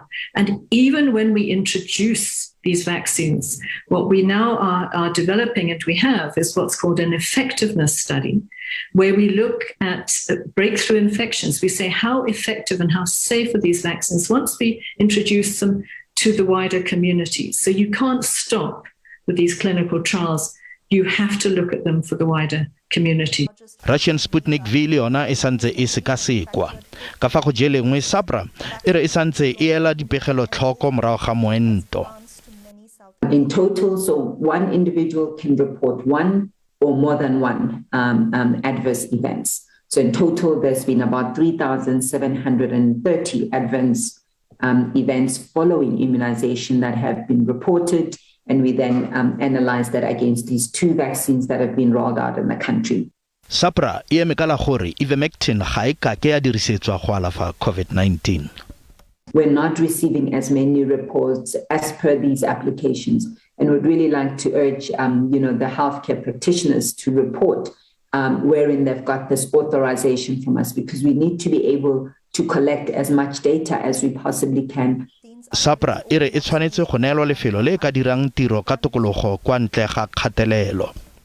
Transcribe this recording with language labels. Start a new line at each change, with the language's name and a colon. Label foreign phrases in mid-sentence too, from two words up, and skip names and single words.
English: And even when we introduce these vaccines, what we now are developing and we have is what's called an effectiveness study, where we look at breakthrough infections. We say how effective and how safe are these vaccines once we introduce them to the wider community. So you can't stop with these clinical trials. You have to look at them for the wider community.
Tswana: Russian Sputnik V le yona e santse e sekasekwa. Ka fa go jelengwe SAHPRA e re e santse e ela dipegelo tlhoko morago ga moento.
English: In total, so one individual can report one or more than one adverse events. So in total, there's been about 3,730 adverse events following immunization that have been reported. And we then analyze that against these 2 vaccines that have been rolled out in the country.
Tswana: SAHPRA e eme ka la gore ivermectin ga e ka ke ya dirisetswa go alafa COVID-19.
English: We're not receiving as many reports as per these applications, and would really like to urge, the healthcare practitioners to report wherein they've got this authorization from us, because we need to be able to collect as much data as we possibly can.
Tswana: SAHPRA e re e tshwanetse go neelwa lefelo le ka dirang tiro ka tokologo kwa ntle ga kgatelelo.